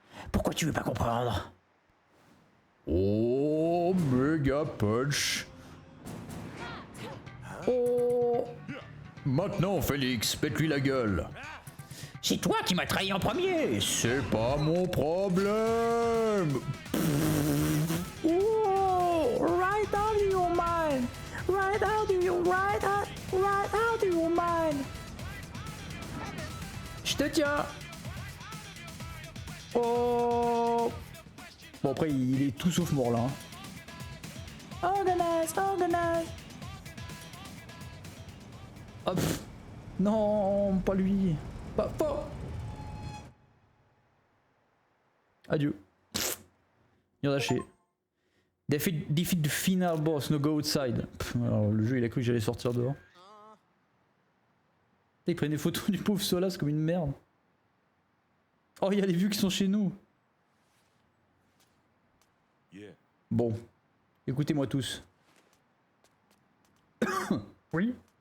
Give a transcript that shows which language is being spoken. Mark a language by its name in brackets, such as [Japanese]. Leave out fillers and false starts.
[French] Pourquoi tu veux pas comprendre? Oh, méga punch. Oh. Maintenant, Félix, pète-lui la gueule. C'est toi qui m'as trahi en premier. C'est pas mon problème. [English] Oh, right out of your mind. Right out of your right out of your mind. [French] Je te tiens. Oh. Bon après il est tout sauf mort là. Hein. [English] Organize. [French] Hop. Non, pas lui. Pas. Adieu. Il en a lâché. [English] Defeat the final boss, no go outside. [French] Alors, le jeu il a cru que j'allais sortir dehors. Il prennent des photos du pauvre Solas comme une merde. Oh, il y a les vues qui sont chez nous. Bon, écoutez-moi tous. Oui.